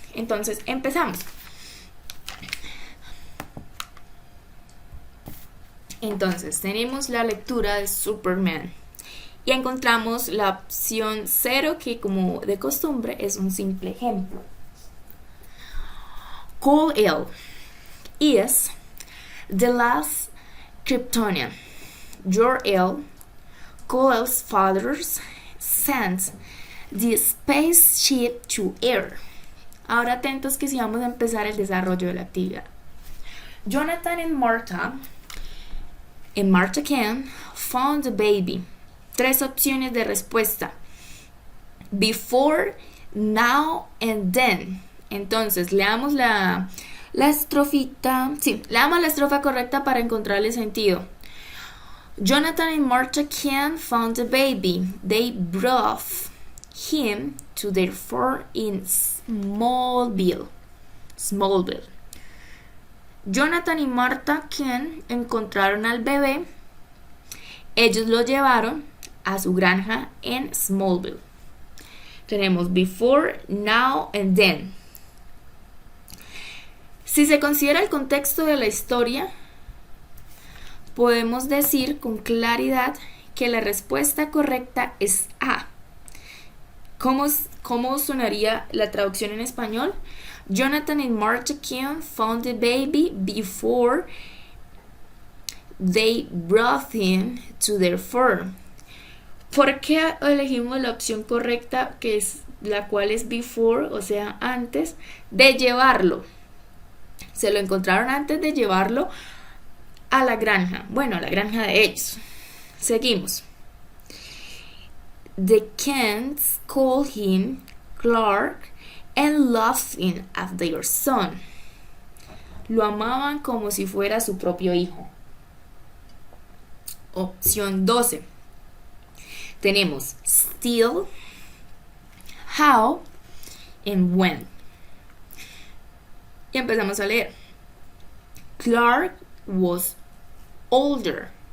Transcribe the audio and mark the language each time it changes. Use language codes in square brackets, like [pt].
[es] Entonces, empezamos. Entonces, tenemos la lectura de Superman y encontramos la opción 0, que como de costumbre es un simple ejemplo. [en] Kal-El is the last Kryptonian. Jor-El, Kal-El's father, sent the spaceship to Earth. [es] Ahora atentos que si vamos a empezar el desarrollo de la actividad. [en] Jonathan and Martha Kent found the baby. [es] 3 opciones de respuesta. [en] Before, now and then. [es] Entonces, leamos la estrofita. Sí, leamos la estrofa correcta para encontrarle sentido. [en] Jonathan and Martha Kent found the baby. They brought him to their farm in Smallville. [es] Jonathan y Martha Kent encontraron al bebé. Ellos lo llevaron a su granja en Smallville. Tenemos [en] before, now and then. [es] Si se considera el contexto de la historia, podemos decir con claridad que la respuesta correcta es A. ¿Cómo sonaría la traducción en español? [en] Jonathan and Martha Kent found the baby before they brought him to their farm. [es] ¿Por qué elegimos la opción correcta, que es la cual es before, o sea, antes de llevarlo? Se lo encontraron antes de llevarlo a la granja. Bueno, a la granja de ellos. Seguimos. [en] The Kents called him Clark and loved him as their son. [es] Lo amaban como si fuera su propio hijo. Opción 12. Tenemos [en] still, how and when. [es] Y empezamos a leer. [en] Clark was older.